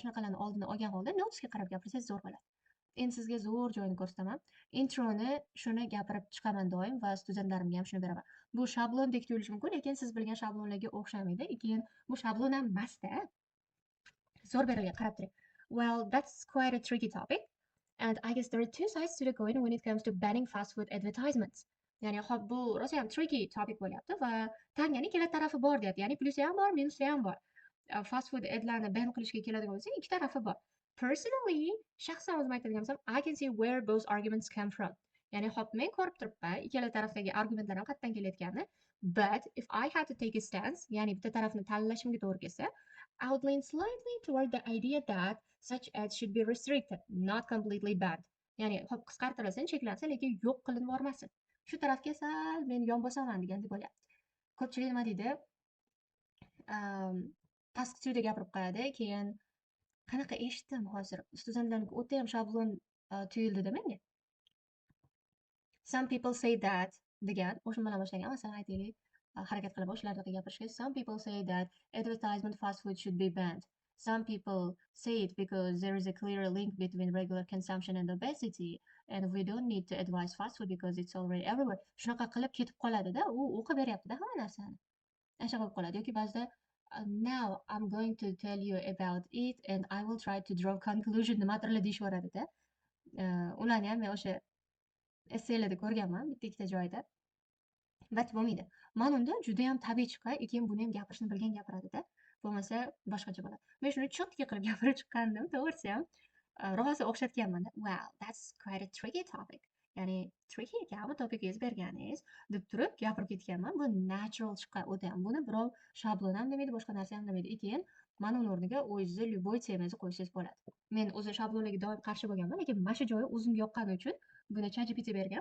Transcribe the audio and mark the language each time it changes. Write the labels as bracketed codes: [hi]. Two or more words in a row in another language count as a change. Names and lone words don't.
[uz] Shunaqalarni oldini olgan holda notesga qarab gapirsangiz zo'r bo'ladi. Endi sizga zo'r joyini ko'rsataman. Introni shuni gapirib chiqaman doim va studentlarimga ham shuni beraman. Bu shablondek tuyulishi mumkin, lekin siz bilgan shablonlarga o'xshamaydi. Keyin bu shablon ham emas-da. zo'r berilgan, qarab turing. [en] Well, that's quite a tricky topic. And I guess there are two sides to the coin when it comes to banning fast food advertisements. [uz] Ya'ni hop bu rosa ham [en] tricky topic [uz] bo'lyapti va tangani ikkala tarafi bor deyapti. Ya'ni plusi ham bor, minusi ham bor. [en] Fast food [uz] adlarni ban qilishga keladigan bo'lsak, ikki tarafi bor. Personally, shaxsan o'zim aytadigan bo'lsam, [en] I can see where both arguments come from. [uz] Ya'ni hop men ko'rib turibman, ikkala tarafdagi argumentlar ham qayerdan kelayotganini. [en] But if I had to take a stance, [uz] ya'ni bitta tarafni tanlashimga to'g'ri kelsa, [en] I would lean slightly toward the idea that such ads should be restricted, not completely banned. [uz] Ya'ni hop qisqartirilsin, cheklansin, lekin yo'q qilinib bormasin. Shu tarafga sal men yon bosaman degandek bo'lyapti. Ko'pchilik nima deydi? Pastki tuyda gapirib qo'yadi, keyin qanaqa eshitdim hozir? Studentlarniki o'ta ham shablon tuyuldida menga. [en] Some people say that [uz] degan, o'sha bilan boshlagan. Masalan, aytaylik, harakat qilib o'shalardaqa gapirishga. [en] Some people say that advertisement fast food should be banned. Some people say it because there is a clear link between regular consumption and obesity, and we don't need to advise fast food because it's already everywhere. [uz] Shunaqa qilib ketib qoladi-da, u o'qib beryapti-da hamma narsani. Ana shunaqa bo'lib qoladi. Yoki ba'zida [en] now I'm going to tell you about it and I will try to draw conclusion [uz] nimadirlar deyishvoradi-da. Ularni ham men o'sha essaylarda ko'rganman bitta ikkita joyda. Bat bo'lmaydi. Mana unda juda ham tabiiy chiqqan, keyin buni ham gapirishni bilgan gapiradi-da. Bo'lmasa boshqacha bo'ladi. Men shuni chotki qilib gapirib chiqqandim, to'g'risi ham rosa o'xshatganman-da. [en] Wow, that's quite a tricky topic. [uz] Ya'ni tricky ekan bu topikingiz berganingiz deb turib gapirib ketganman. Bu natural chiqqan o'ta ham. Buni birov shablon ham demaydi, boshqa narsa ham demaydi. Keyin mana uni o'rniga o'zingizni любой temazni qo'ysangiz bo'ladi. Men o'zi shablonlarga doim qarshi bo'lganman, lekin mana shu joyi o'zimga yoqqani uchun buni ChatGPT bergan.